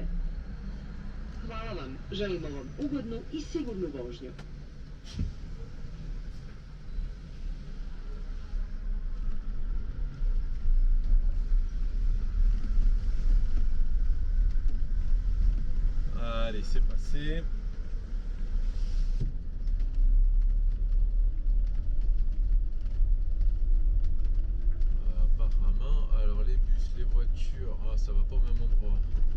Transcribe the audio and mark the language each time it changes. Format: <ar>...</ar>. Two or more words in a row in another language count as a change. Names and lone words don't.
<hr>Hvala vam, želimo vam ugodnu i sigurnu vožnju.</hr> <fr>Allez, c'est passé. Apparemment, alors les bus, les voitures, ça va pas au même endroit.</fr>